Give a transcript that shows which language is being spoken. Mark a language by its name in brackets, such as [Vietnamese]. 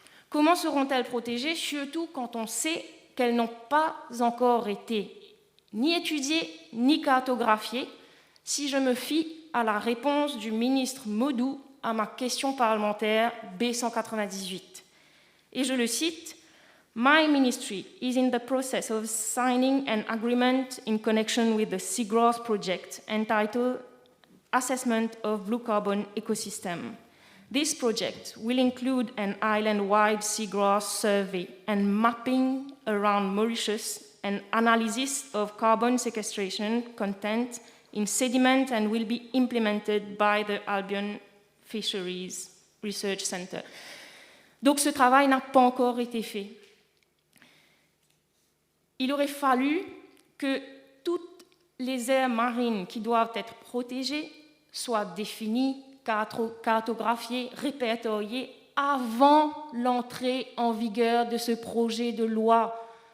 [French] Comment seront-elles protégées, surtout quand on sait qu'elles n'ont pas encore été ni étudiées ni cartographiées, si je me fie à la réponse du ministre Modou à ma question parlementaire B198. Et je le cite, [English] "My ministry is in the process of signing an agreement in connection with the Seagrass project entitled Assessment of Blue Carbon Ecosystem. This project will include an island-wide seagrass survey and mapping around Mauritius and analysis of carbon sequestration content in sediment and will be implemented by the Albion Fisheries Research Center." [French] Donc ce travail n'a pas encore été fait. Il aurait fallu que toutes les aires marines qui doivent être protégées soient définies, cartographiées, répertoriées avant l'entrée en vigueur de ce projet de loi.